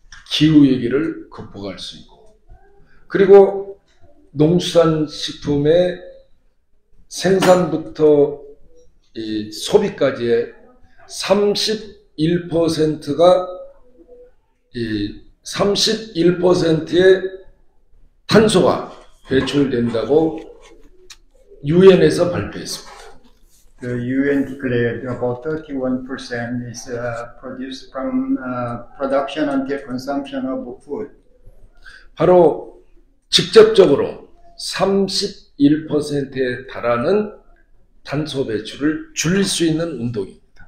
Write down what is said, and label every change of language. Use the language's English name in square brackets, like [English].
[Korean] 기후 위기를 극복할 수 있고, 그리고 농수산식품의 생산부터 소비까지의 31%가 31%의 탄소가 배출된다고 유엔에서 발표했습니다. [English] The UN declared about 31% is produced from production until consumption of food. [Korean] 바로 직접적으로 31%에 달하는 탄소 배출을 줄일 수 있는 운동입니다.